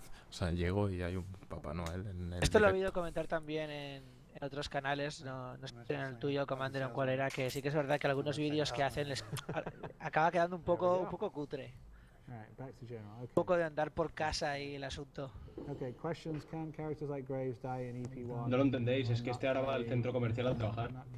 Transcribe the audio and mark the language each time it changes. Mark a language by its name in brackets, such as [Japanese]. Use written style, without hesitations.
[Spanish] O sea, llego y hay un Papá Noel en el Esto lo he directo. oído comentar también en otros canales, no sé si en el tuyo, Commander, en cuál era, que sí que es verdad que algunos vídeos que hacen les acaba quedando un poco cutre. Un poco de andar por casa y el asunto. [English] Okay, questions. Can characters like Graves die in EP1? [Spanish] No lo entendéis, es que este ahora va al centro comercial a trabajar.